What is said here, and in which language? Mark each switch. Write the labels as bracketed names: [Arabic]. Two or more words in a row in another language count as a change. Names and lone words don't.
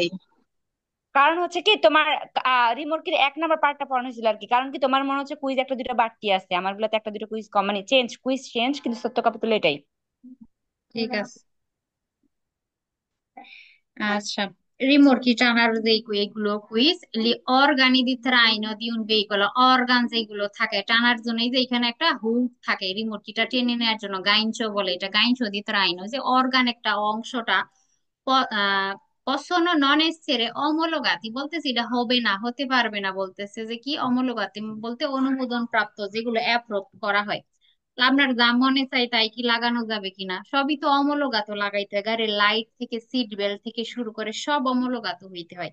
[Bangla] কারণ হচ্ছে কি তোমার রিমোটকির 1 নাম্বার পার্টটা পড়ানো হয়েছিল আর কি, কারণ কি তোমার মনে হচ্ছে কুইজ একটা দুটো বাকি আছে, আমার গুলোতে একটা দুটো কুইজ কম, মানে চেঞ্জ, কুইজ চেঞ্জ, কিন্তু সত্য কথা তো এটাই। ঠিক আছে। আচ্ছা, rimorchi টানার যে এগুলো কুইজ, [Italian] organi di traino di un veicolo, [Bangla] অর্গান যেগুলো থাকে টানার জন্য, এই যে এখানে একটা হুক থাকে রিমোটকিটা টেনে নেওয়ার জন্য, গাইঞ্চো বলে এটা, [Italian] gancio di traino, [Bangla] যে অর্গান একটা অংশটা [Italian] possono non essere omologati [Bangla] বলতেছে, এটা হবে না, হতে পারবে না, বলতেছে যে কি অমোলোগাতি বলতে অনুমোদন প্রাপ্ত, যেগুলো অ্যাপ্রুভ করা হয়। তো আপনার যা মনে চাই তাই কি লাগানো যাবে কিনা, সবই তো অমূলগাত লাগাইতে হয়, গাড়ির লাইট থেকে সিট বেল্ট থেকে শুরু করে সব অমূলগাত হইতে হয়।